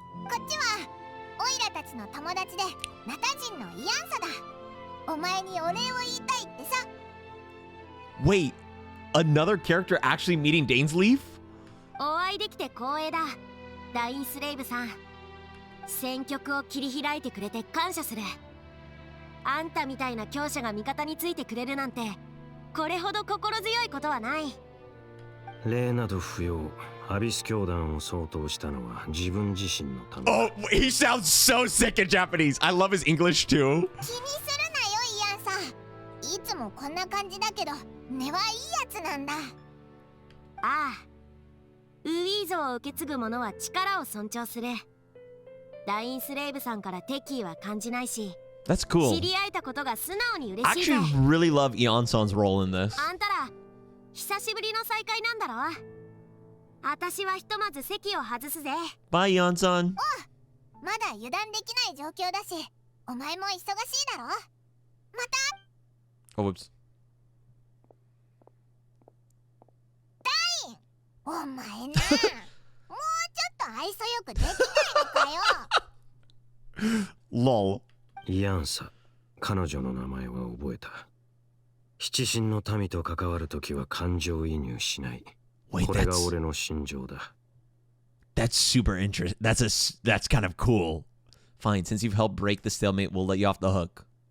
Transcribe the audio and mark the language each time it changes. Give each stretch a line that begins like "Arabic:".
Japanese: こっちはオイラたちの友達でナタ人のイアンサだ。お前にお礼を言いたいってさ。
English: Wait, another character actually meeting Dainsleif?
Japanese: お会いできて光栄だ。ダインスレイブさん。戦局を切り開いてくれて感謝する。あんたみたいな強者が味方についてくれるなんて、これほど心強いことはない。礼など不要。アビス教団を相当したのは自分自身のため。
English: Oh, he sounds so sick in Japanese. I love his English too.
Japanese: 気にするなよ、イアンさん。いつもこんな感じだけど、根はいいやつなんだ。ああ。ウィーゾを受け継ぐ者は力を尊重する。ダインスレイブさんから敵意は感じないし。
English: That's cool.
Japanese: 知り合えたことが素直に嬉
English: I
Japanese: しいぜ。
English: actually really love Eon-san's role in this.
Japanese: あんたら、久しぶりの再会なんだろ。私はひとまず席を外すぜ。
English: Bye, Eon-san.
Japanese: まだ油断できない状況だし、お前も忙しいだろ。また。
English: Oh, whoops.
Japanese: ダイン、お前な。もうちょっと愛想よくできないのかよ。
English: Lol.
Japanese: イアンサ、彼女の名前は覚えた。七神の民と関わるときは感情移入しない。
English: Wait,
Japanese: これが俺の心情だ。
English: That's super interesting. That's kind of cool. Fine, since you've helped break the stalemate, we'll let you off the hook.